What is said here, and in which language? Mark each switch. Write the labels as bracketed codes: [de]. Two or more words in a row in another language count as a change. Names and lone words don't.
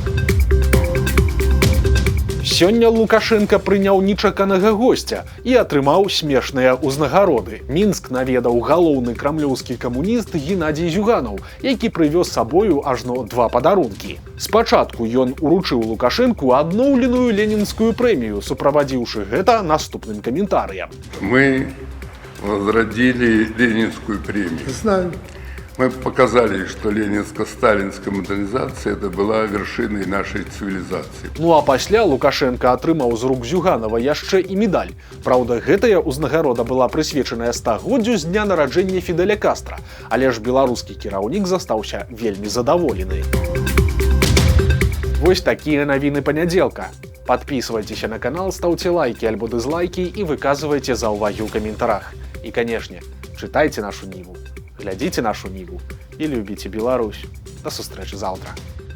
[be] Сёння Лукашенка прыняў нечаканага госця і атрымаў смешныя ўзнагароды. Мінск наведаў галоўны крамлёўскі камуніст Геннадзій Зюганаў, які прывёз з сабою ажно 2 падарункі. Спачатку ён уручыў Лукашенку адноўленую ленінскую прэмію, суправадзіўшы гэта наступным каментарыем. [ru] Мы возродили ленинскую премию. Знаю. Мы показали, что ленинско-сталинская модернизация это была вершиной нашей цивилизации. [be] Ну а пасля Лукашенко атрымаў з рук Зюганова яшчэ і медаль. Праўда, гэтая ўзнагарода была прысвечаная 100-годдзю з дня нараджэння Фідэля Кастра, але ж беларускі кіраўнік застаўся вельмі задаволены. Вось такія навіны панядзелка. [ru] Подписывайтесь на канал, ставьте лайки альбо дизлайки и выказывайте [be] заўвагі ў каментарах. [ru] И, конечно, читайте нашу Ниву, глядите нашу Ниву и любите Беларусь. [be] До сустрэчы завтра.